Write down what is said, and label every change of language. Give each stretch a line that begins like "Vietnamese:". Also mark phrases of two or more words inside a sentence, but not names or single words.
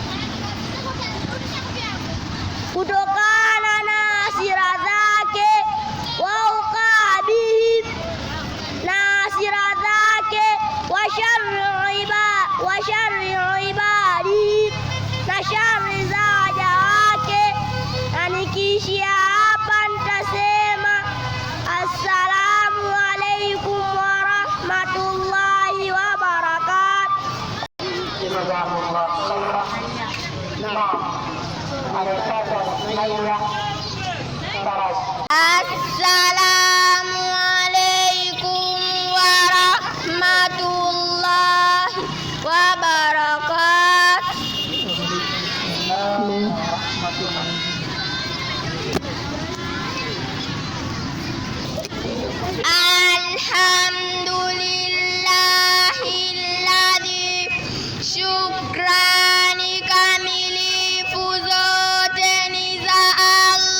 Swahili: kutokana na hasira zake,
Arabic: وعقابهم,
Swahili: na hasira zake,
Arabic: وشر عباده,
Swahili: na shari za waja wake. Na nikiishia hapa nitasema
Arabic: السلام عليكم ورحمة الله وبركاته. السلام عليكم ورحمة الله وبركاته. Alhamdulillahilladzi,
Swahili: shukrani kamilifu zote ni za